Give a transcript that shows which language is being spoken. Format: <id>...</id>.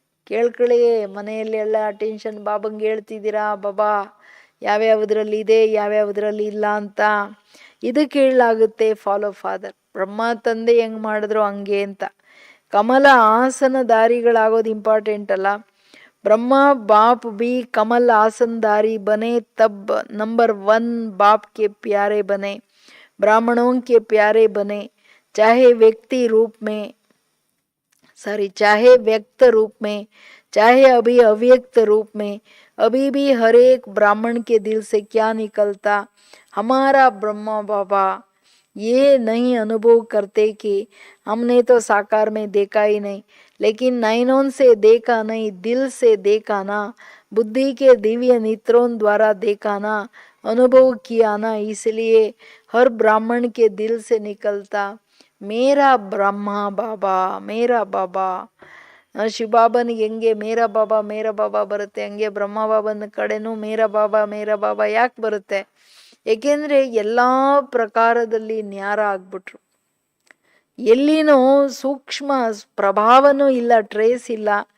<kn>ಕೇಳ್ಕೊಳ್ಳಿ, ಮನೆಯಲ್ಲಿ ಎಲ್ಲ ಟೆನ್ಷನ್ ಬಾಬಂಗೆ ಹೇಳ್ತಿದ್ದೀರಾ, ಬಾಬಾ ಯಾವ್ಯಾವುದ್ರಲ್ಲಿ ಇದೆ ಯಾವ್ಯಾವುದ್ರಲ್ಲಿ ಇಲ್ಲ ಅಂತ. ಇದು ಕೇಳಲಾಗುತ್ತೆ ಫಾಲೋ ಫಾದರ್. ಬ್ರಹ್ಮ ತಂದೆ ಹೆಂಗೆ ಮಾಡಿದ್ರು ಹಂಗೆ ಅಂತ. ಕಮಲ ಆಸನಧಾರಿಗಳಾಗೋದು ಇಂಪಾರ್ಟೆಂಟ್ ಅಲ್ಲ.</kn> <hi>ब्रह्मा बाप भी कमल आसनधारी बने तब नंबर 1 बाप के प्यारे बने, ब्राह्मणों के प्यारे बने, चाहे व्यक्ति रूप में चाहे व्यक्त रूप में, चाहे अभी अव्यक्त रूप में. अभी भी हर एक ब्राह्मण के दिल से क्या निकलता, हमारा ब्रह्मा बाबा. ये नहीं अनुभव करते कि हमने तो साकार में देखा ही नहीं, लेकिन नयनों से देखा नहीं, दिल से देखा ना, बुद्धि के दिव्य नेत्रों द्वारा देखा ना, अनुभव किया ना. इसलिए हर ब्राह्मण के दिल से निकलता मेरा ब्रह्मा बाबा, मेरा बाबा.</hi> <kn>ಶಿವಬಾಬನಿಗೆ ಹೆಂಗೆ</kn> <hi>ಮೇರಾ ಬಾಬಾ</hi> <kn>ಬರುತ್ತೆ, ಹಂಗೆ ಬ್ರಹ್ಮ ಬಾಬನ ಕಡೆನೂ ಮೇರಾ ಬಾಬಾ ಯಾಕೆ ಬರುತ್ತೆ? ಏಕೆಂದರೆ ಎಲ್ಲ ಪ್ರಕಾರದಲ್ಲಿ ನ್ಯಾರ ಆಗ್ಬಿಟ್ರು. ಎಲ್ಲಿನೂ ಸೂಕ್ಷ್ಮ ಪ್ರಭಾವನೂ ಇಲ್ಲ, ಟ್ರೇಸ್ ಇಲ್ಲ.</kn>